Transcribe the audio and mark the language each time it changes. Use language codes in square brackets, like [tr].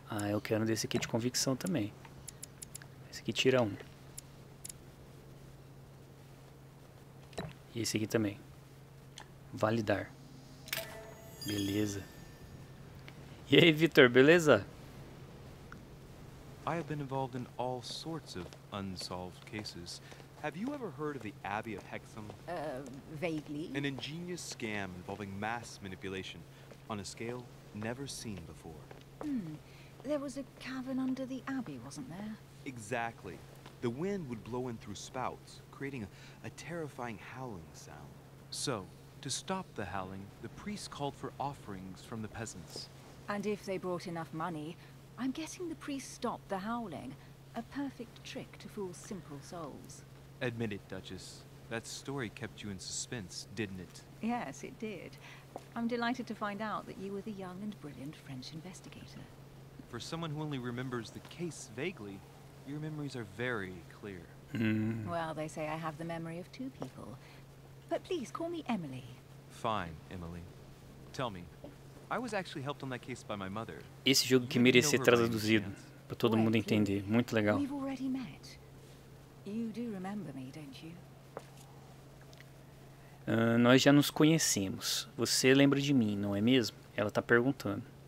[pt] Eu quero um desse aqui de convicção também. Esse aqui tira 1. E esse aqui também. Validar. Beleza. E aí, Vitor, beleza? [en] I have been involved in all sorts of unsolved cases. Have you ever heard of the Abbey of Hexham? Vaguely. An ingenious scam involving mass manipulation on a scale never seen before. There was a cavern under the abbey, wasn't there? Exactly. The wind would blow in through spouts, creating a terrifying howling sound. So, to stop the howling, the priests called for offerings from the peasants. And if they brought enough money, I'm guessing the priest stopped the howling. A perfect trick to fool simple souls. Admit it, Duchess. That story kept you in suspense, didn't it? Yes, it did. I'm delighted to find out that you were the young and brilliant French investigator. For someone who only remembers the case vaguely, your memories are very clear. Well, they say I have the memory of two people. But please, call me Emily. Fine, Emily. Tell me, I was actually helped on that case by my mother. [pt] Esse jogo que merecia ser traduzido para todo mundo entender. Muito legal. [en] We've already met. You do remember me, don't you? [pt] Nós já nos conhecemos. Você lembra de mim, não é mesmo? Ela tá perguntando.